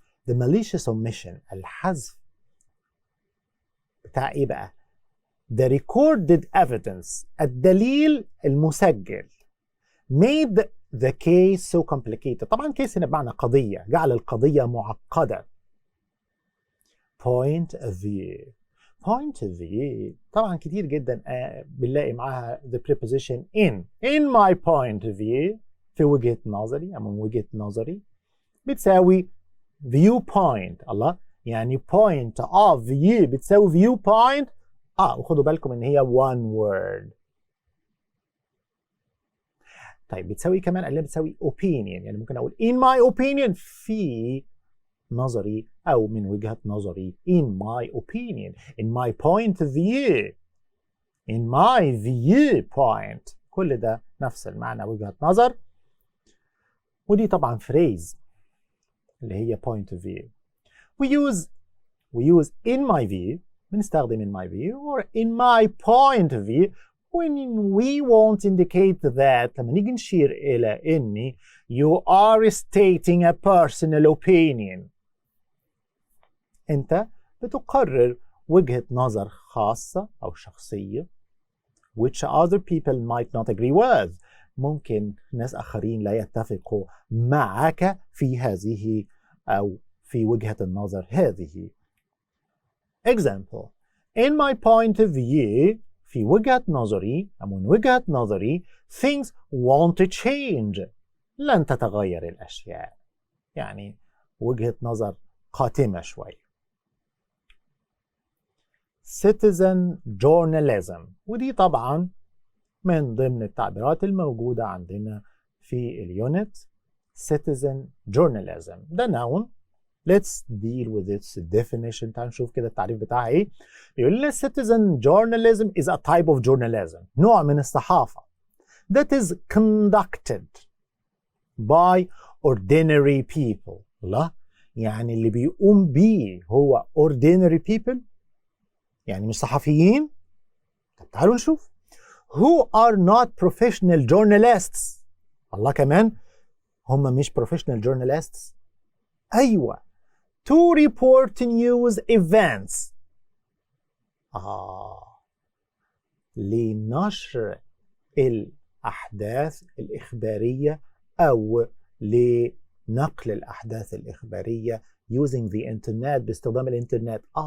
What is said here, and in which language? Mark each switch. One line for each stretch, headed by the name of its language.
English: The malicious omission،
Arabic: الحذف بتاع ايه بقى؟
English: The recorded evidence،
Arabic: الدليل المسجل،
English: made the case so complicated.
Arabic: طبعا case هنا بمعنى قضية، جعل القضية معقدة.
English: point of view.
Arabic: point of view طبعا كتير جدا بنلاقي معاها
English: the preposition in my point of view،
Arabic: في وجهة نظري أو من وجهة نظري، بتساوي viewpoint. الله، يعني point of view بتساوي viewpoint. وخدوا بالكم ان هي one word. طيب بتساوي كمان اللي بتساوي
English: opinion،
Arabic: يعني ممكن اقول
English: in my opinion
Arabic: في نظري او من وجهة نظري
English: in my opinion in my point of view in my viewpoint.
Arabic: كل ده نفس المعنى، وجهة نظر. ودي طبعا phrase اللي هي point of view.
English: we use in my view،
Arabic: بنستخدم
English: in my view or in my point of view when we want to indicate that،
Arabic: لما نيجي نشير إلى إني
English: you are stating a personal opinion،
Arabic: أنت بتقرر وجهة نظر خاصة أو شخصية
English: which other people might not agree with،
Arabic: ممكن ناس آخرين لا يتفقوا معك في هذه أو في وجهة النظر هذه. Example:
English: In my point of view،
Arabic: في وجهة نظري أو من وجهة نظري
English: things won't change،
Arabic: لن تتغير الأشياء، يعني وجهة نظر قاتمة شوي. Citizen journalism، ودي طبعا من ضمن التعبيرات الموجودة عندنا في اليونت citizen journalism. ده noun.
English: Let's deal with its definition.
Arabic: تعال نشوف كده التعريف بتاعها ايه. بيقول لنا
English: citizen journalism is a type of journalism.
Arabic: نوع من الصحافة
English: that is conducted by ordinary people.
Arabic: لا يعني اللي بيقوم بيه هو ordinary people، يعني مش صحفيين. طب تعالوا نشوف.
English: who are not professional journalists.
Arabic: الله، كمان هم مش professional journalists.
English: أيوة. to report news events.
Arabic: لنشر الأحداث الإخبارية أو لنقل الأحداث الإخبارية
English: using the internet،
Arabic: باستخدام الإنترنت.